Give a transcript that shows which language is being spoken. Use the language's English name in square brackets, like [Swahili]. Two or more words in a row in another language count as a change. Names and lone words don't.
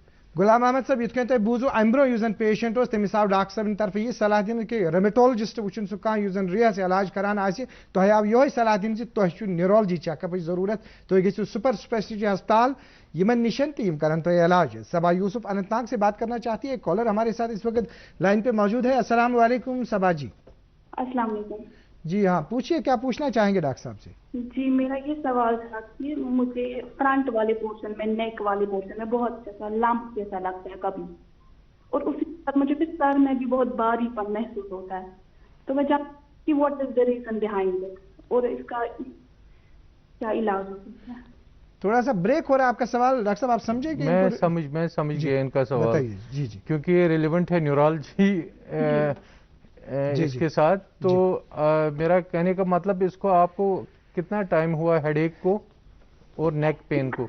[Kashmiri] غلام احمد صاحب یِتھ کٔنۍ تۄہہِ بوٗزوٕ امہِ برونٛہہ یُس زن پیشنٹ اوس تٔمِس آو ڈاکٹر صٲبنہِ طرفہٕ یہِ صلاح دِنہٕ کہِ ریمٹولجسٹ وٕچھُن سُہ کانٛہہ یُس زن ریحس علاج کران آسہِ, تۄہہِ آو یِہوے صلاح دِنہٕ زِ تۄہہِ چھُ [English] neurology check-up [Kashmiri] ضروٗرت, تُہۍ گٔژھِو [English] super speciality [Kashmiri] ہسپتال یمن نشن تہِ یِم کرن تۄہہِ علاج. [Urdu] صبا یوسف اننت ناگ سے بات کرنا چاہتی ہے, ایک کالر ہمارے ساتھ اس وقت لائن پہ موجود ہے. [Arabic] السلام علیکم [Urdu] صبا جی. [Arabic] السلام علیکم. [Urdu] جی ہاں پوچھیے, کیا پوچھنا چاہیں گے ڈاکٹر صاحب سے؟ جی میرا یہ سوال تھا کہ مجھے فرنٹ والے پورشن میں, نیک والے پورشن میں بہت جیسا لمپ جیسا لگتا ہے کبھی, اور اسی کے ساتھ مجھے پھر سر میں بھی بہت باری پن محسوس ہوتا ہے. تو میں جانتی کہ [English] what is the reason behind it, [Urdu] اور اس کا کیا علاج ہو سکتا ہے. تھوڑا سا بریک ہو رہا ہے آپ کا سوال ڈاکٹر صاحب, آپ سمجھے کہ میں سمجھ گیا ان کا سوال. جی جی, کیونکہ یہ ریلیونٹ ہے نیورالجی اس کے ساتھ. تو میرا کہنے کا مطلب اس کو آپ کو کتنا ٹائم ہوا [English] headache [Urdu] کو اور [English] neck pain [Urdu] کو؟